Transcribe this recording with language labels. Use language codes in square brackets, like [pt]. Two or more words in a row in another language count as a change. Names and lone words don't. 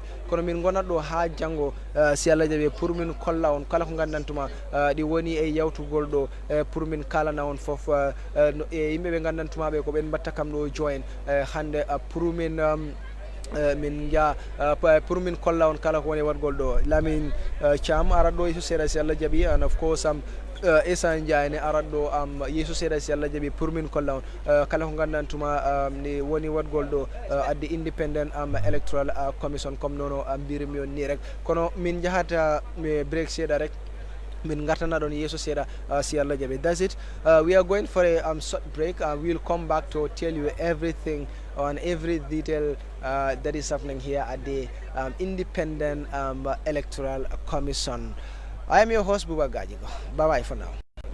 [ff] kono min gonat ɗo ha janggo si Allah jaaɓi pour min kolla on kala ko gandantuma ɗi woni e yawtugol ɗo pour min kalana on foof e yimɓe ɓe gandantuma ɓe ko ɓen mbatta kam ɗo join hande pour min min ja pour min kolla on kala ko woni watgol ɗo Lamin Cham arat ɗo so seeɗa si Allah jaaɓi [en] and of course [ff] Essa Ndiaye ne arat ɗo yeeso seeɗa si Allah jaaɓi pour min kolla on kala ko gandantuma ni woni watgol ɗo addi Independent Electoral Commission comme nono mbirimi on ni rek kono min jahata break seeɗa rek min gartana ɗon yeeso seeɗa si Allah jaaɓi. [en] That's it. We are going for a short break. We'll come back to tell you everything on every detail that is happening here at the Independent Electoral Commission. I am your host Buba Gajigo. Bye bye for now.